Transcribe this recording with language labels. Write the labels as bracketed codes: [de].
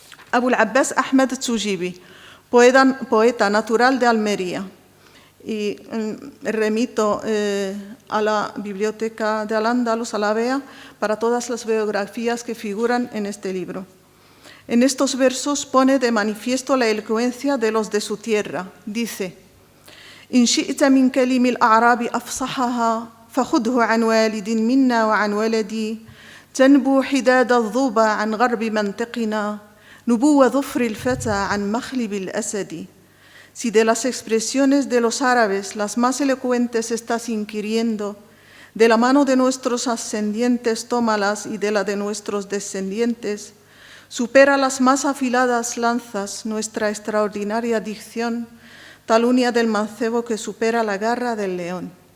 [es] Abu al-Abbas Ahmed Tujibi, poeta natural de Almería, y remito a la biblioteca de Al-Ándalus, a la BEA, para todas las biografías que figuran en este libro. En estos versos pone de manifiesto la elocuencia de los de su tierra. Dice: [ar] إن شئت من كلم الأعراب أفصحها فخذه عن والد منا وعن ولدي تنبو حداد الظوبى عن غرب منطقنا نبو ظفر الفتى عن مخلب الأسد. [es] Si de las expresiones de los árabes las más elocuentes estás inquiriendo, de la mano de nuestros ascendientes tómalas y de la de nuestros descendientes, supera las más afiladas lanzas nuestra extraordinaria dicción, tal uña del mancebo que supera la garra del león.